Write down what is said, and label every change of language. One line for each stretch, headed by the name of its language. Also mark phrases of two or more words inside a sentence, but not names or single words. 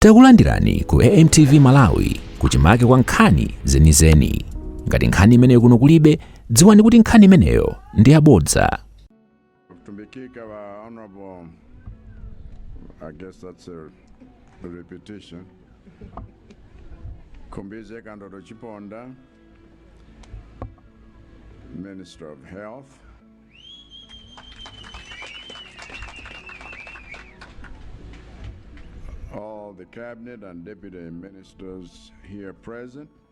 Nyanja: Takulandirani ku AMTV Malawi kuchimake kwa nkhani zenizeni. Ngati nkhani imeneyo kuno kulibe, dziwani kuti nkhani imeneyo ndi yabodza. Tumbikika wa Honorable,
English: I guess that's a repetition.
Nyanja: Kumbize Kandodo Chiponda,
English: Minister of Health. All the cabinet and deputy ministers here present.